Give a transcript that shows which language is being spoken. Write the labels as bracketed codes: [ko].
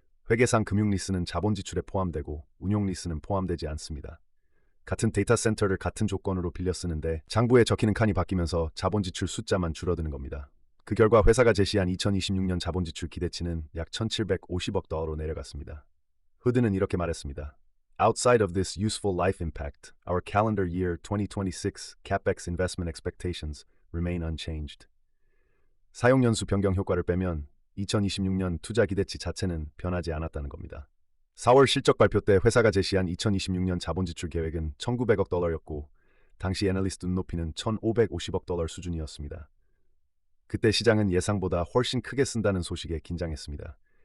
[ko] 회계상 금융리스는 자본 지출에 포함되고 운용리스는 포함되지 않습니다. 같은 데이터 센터를 같은 조건으로 빌려 쓰는데 장부에 적히는 칸이 바뀌면서 자본 지출 숫자만 줄어드는 겁니다. 그 결과 회사가 제시한 2026년 자본 지출 기대치는 약 1,750억 달러로 내려갔습니다. 후드는 이렇게 말했습니다. [en] Outside of this useful life impact, our calendar year 2026 CapEx investment expectations remain unchanged. [ko] 사용연수 변경 효과를 빼면 2026년 투자 기대치 자체는 변하지 않았다는 겁니다. 4월 실적 발표 때 회사가 제시한 2026년 자본 지출 계획은 1,900억 달러였고 당시 애널리스트 눈높이는 1,550억 달러 수준이었습니다. 그때 시장은 예상보다 훨씬 크게 쓴다는 소식에 긴장했습니다.